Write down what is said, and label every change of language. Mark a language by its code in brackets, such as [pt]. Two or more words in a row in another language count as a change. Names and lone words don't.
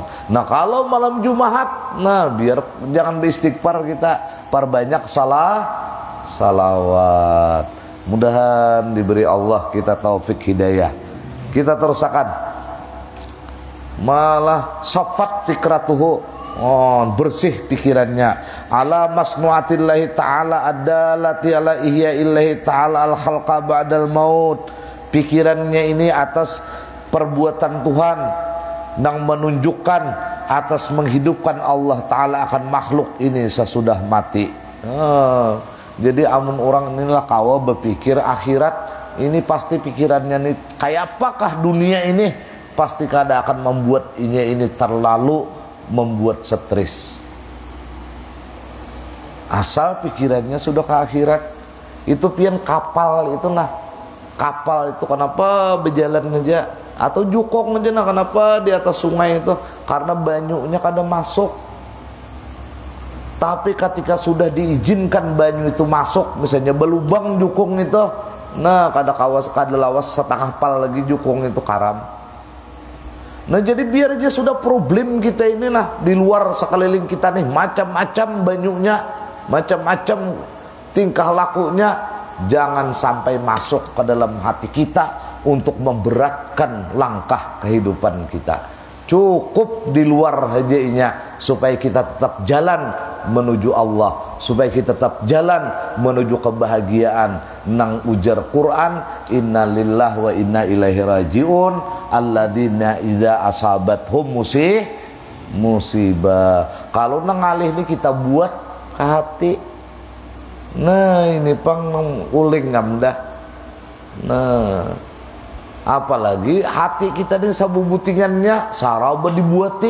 [id] Nah, kalau malam Jumat, nah biar jangan beristighfar kita, perbanyak salawat. Mudahan diberi Allah kita taufik hidayah. [bjn] Kita terusakan. [ar] من صفت فكرته, [bjn] bersih pikirannya, [ar] على مصنوعات الله تعالى الدالة على إحياء الله تعالى الخلق بعد الموت. [id] Pikirannya ini atas perbuatan Tuhan yang menunjukkan atas menghidupkan Allah Ta'ala akan makhluk ini sesudah mati. [bjn] Jadi amun orang inilah kawa berpikir akhirat ini, pasti pikirannya nih kayak apakah dunia ini, pasti kada akan membuat ini terlalu membuat stres. [id] Asal pikirannya sudah ke akhirat. [bjn] Itu pian kapal itu nah, kapal itu kenapa berjalan aja atau jukong aja nah, kenapa di atas sungai itu, karena banyunya kada masuk. Tapi ketika sudah diizinkan banyu itu masuk, misalnya belubang jukung itu, nah kada lawas setengah pal lagi jukung itu karam. [id] Nah, jadi biar aja sudah problem kita ini nah, di luar sekeliling kita nih macam-macam banyunya, macam-macam tingkah lakunya, jangan sampai masuk ke dalam hati kita untuk memberatkan langkah kehidupan kita. Cukup di luar hajainya supaya kita tetap jalan menuju Allah, supaya kita tetap jalan menuju kebahagiaan. [bjn] Nang ujar Quran, [ar] إنا لله وإنا إليه راجعون الذين إذا أصابتهم مصيبة. [bjn] Kalau nang alih ini kita buat ke hati, nah ini pang uling ngamdah. Nah, apalagi hati kita ini sabubutingannya saraba dibuati.